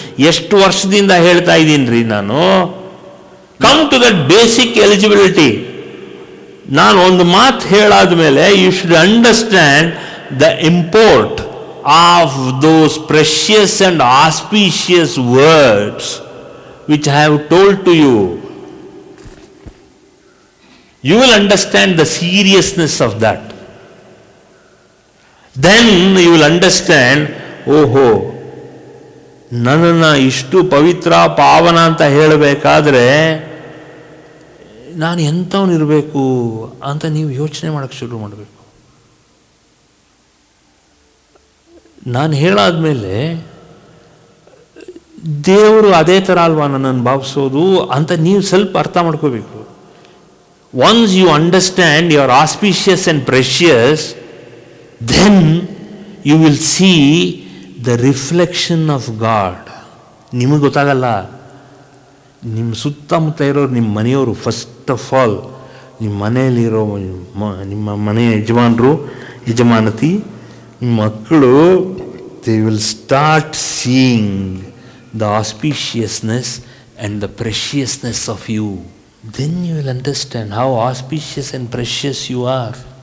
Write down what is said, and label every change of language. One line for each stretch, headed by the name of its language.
Kannada: ಎಷ್ಟು ವರ್ಷದಿಂದ ಹೇಳ್ತಾ ಇದ್ದೀನಿ ರೀ ನಾನು.
English: Come to that basic eligibility.
Kannada: ನಾನು ಒಂದು ಮಾತು ಹೇಳಾದ ಮೇಲೆ
English: You should understand the import of those precious and auspicious words which I have told to you. You will understand the seriousness of that. Then you will understand,
Kannada: ಓಹೋ, ನನ್ನನ್ನು ಇಷ್ಟು ಪವಿತ್ರ ಪಾವನ ಅಂತ ಹೇಳಬೇಕಾದ್ರೆ ನಾನು ಎಂಥವನಿರಬೇಕು ಅಂತ ನೀವು ಯೋಚನೆ ಮಾಡೋಕ್ಕೆ ಶುರು ಮಾಡಬೇಕು. ನಾನು ಹೇಳಾದ್ಮೇಲೆ ದೇವರು ಅದೇ ಥರ ಅಲ್ವಾ ನನ್ನನ್ನು ಭಾವಿಸೋದು ಅಂತ ನೀವು ಸ್ವಲ್ಪ ಅರ್ಥ ಮಾಡ್ಕೋಬೇಕು.
English: Once you understand you are auspicious and precious, then you will see the reflection of God.
Kannada: ನಿಮಗೆ ಗೊತ್ತಾಗಲ್ಲ, ನಿಮ್ಮ ಸುತ್ತಮುತ್ತ ಇರೋರು ನಿಮ್ಮ ಮನೆಯವರು.
English: first of all
Kannada: ನಿಮ್ಮ ಮನೆಯಲ್ಲಿರೋ ನಿಮ್ಮ ಮನೆಯ ಯಜಮಾನರು, ಯಜಮಾನತಿ, ನಿಮ್ಮ ಮಕ್ಕಳು,
English: they will start seeing the auspiciousness and the preciousness of you. Then you will understand how auspicious and precious you are.